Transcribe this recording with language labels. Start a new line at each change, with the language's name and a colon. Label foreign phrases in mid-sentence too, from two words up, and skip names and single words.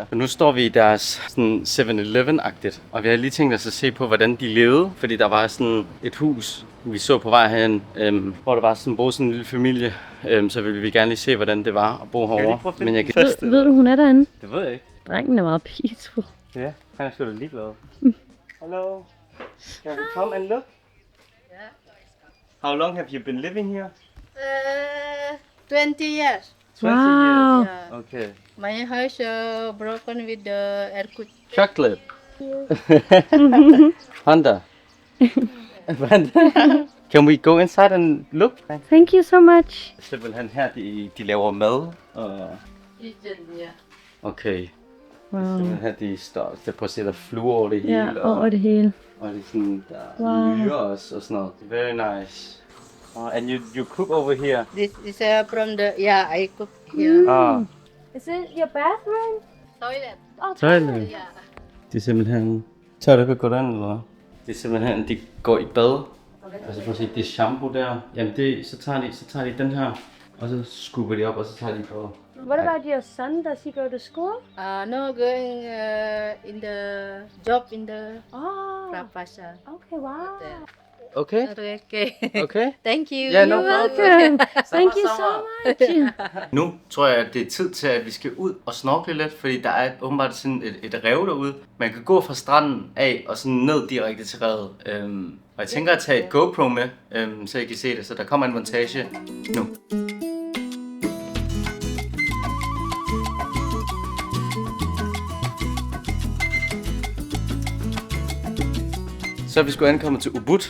Danish: Og nu står vi i deres sådan 7-Eleven-agtigt, og vi har lige tænkt os at se på, hvordan de levede. Fordi der var sådan et hus, vi så på vej herhen, hvor der var sådan boede sådan en lille familie. Så ville vi gerne lige se, hvordan det var at bo herovre. Men jeg kan Ved du, hun er derinde? Det ved jeg ikke. Drengen er meget peaceful. Ja, han er sgu da ligeglad.
English: Hello, can we come and look? How long have you been living here? 20 years. 20 Wow. years. Yeah. Okay. My house broken with the earthquake. Chocolate. Honda. Can we go inside and look? Thank you so much.
Danish: Simpelthen her, de laver mad.
English: Kitchen, yeah. Okay. Wow.
Danish: Simpelthen her, de står på at se, der fluer over det hele. Ja, over det hele. Og det er sådan, der Wow. lyrer også og sådan noget.
English: Very nice. And you cook over here? This is from the, yeah, I cook here. Ah. Is it your bathroom? Toilet. Oh, Toilet. Yeah.
Danish: Det er simpelthen... Tør du ikke at gå derind, eller hvad? Det er simpelthen, de går i bad. Altså prøv at se, det er shampoo der. Jamen det, så tager de den her, og så skubber de op, og så tager de på.
English: What about your son? Does he go to school? No, going in the job in the Oh, Rapasa. okay, wow. Okay? Okay. Okay? Thank you. Yeah, no You're problem. welcome. Thank you so much.
Danish: Nu tror jeg, at det er tid til, at vi skal ud og snorkle lidt, fordi der er åbenbart sådan et rev derude. Man kan gå fra stranden af og sådan ned direkte til revet. Og jeg tænker at tage et GoPro med, så I kan se det. Så der kommer en montage nu. Så er vi sgu ankommet til Ubud.